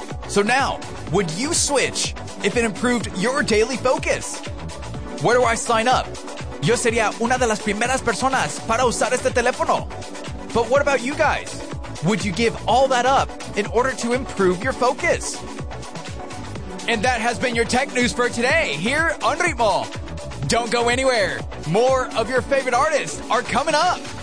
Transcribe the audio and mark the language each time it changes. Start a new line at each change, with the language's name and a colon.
English: So now, would you switch if it improved your daily focus? Where do I sign up?
Spanish: Yo sería una de las primeras personas para usar este teléfono.
English: But what about you guys? Would you give all that up in order to improve your focus? And that has been your tech news for today here on Ritmo. Don't go anywhere. More of your favorite artists are coming up.